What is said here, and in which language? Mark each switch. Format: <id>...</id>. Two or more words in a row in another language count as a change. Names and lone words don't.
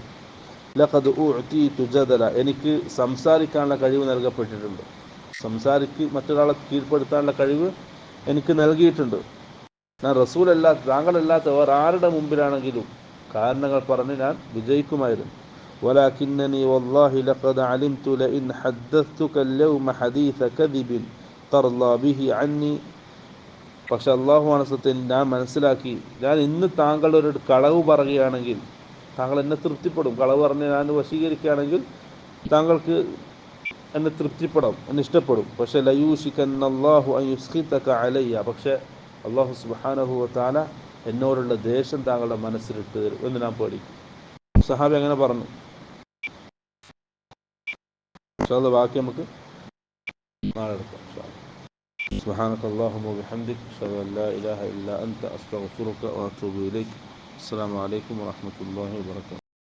<ar>لقد أعطيت جدلا</ar> <ml>എനിക്ക് സംസാരിക്കാനുള്ള കഴിവ് നൽകപ്പെട്ടിട്ടുണ്ട്, മറ്റൊരാളെ കീഴ്പ്പെടുത്താനുള്ള കഴിവ് എനിക്ക് നൽകിയിട്ടുണ്ട്. ഞാൻ റസൂലല്ലാത്ത താങ്കളല്ലാത്ത വേറെ ആരുടെ മുമ്പിലാണെങ്കിലും കാരണങ്ങൾ പറഞ്ഞ് ഞാൻ വിജയിക്കുമായിരുന്നു.</ml> <ar>ولكنني والله لقد علمت لئن حدثتك اليوم حديث كذب ترضى به عني.</ar> <ml>പക്ഷെ അള്ളാഹുവാണ് സത്യം, ഞാൻ മനസ്സിലാക്കി ഞാൻ ഇന്ന് താങ്കളുടെ ഒരു കളവ് പറയുകയാണെങ്കിൽ താങ്കൾ എന്നെ തൃപ്തിപ്പെടും. കളവ് പറഞ്ഞ് ഞാൻ വശീകരിക്കുകയാണെങ്കിൽ താങ്കൾക്ക് എന്നെ തൃപ്തിപ്പെടാം, എന്നെ ഇഷ്ടപ്പെടും. പക്ഷെ</ml> <ar>ليوشكن الله أن يسخطك علي,</ar> <ml>പക്ഷെ</ml> <ar>الله سبحانه وتعالى</ar> <ml>എന്നോടുള്ള ദേഷ്യം താങ്കളുടെ മനസ്സിലിട്ട് തരും എന്ന് ഞാൻ പേടിക്കും. സഹാബി അങ്ങനെ പറഞ്ഞു. ബാക്കി നമുക്ക് നാളെ എടുക്കാം.</ml> <ar>سبحانك اللهم وبحمدك أشهد أن لا إله إلا أنت أستغفرك وأتوب إليك. السلام عليكم ورحمة الله وبركاته.</ar>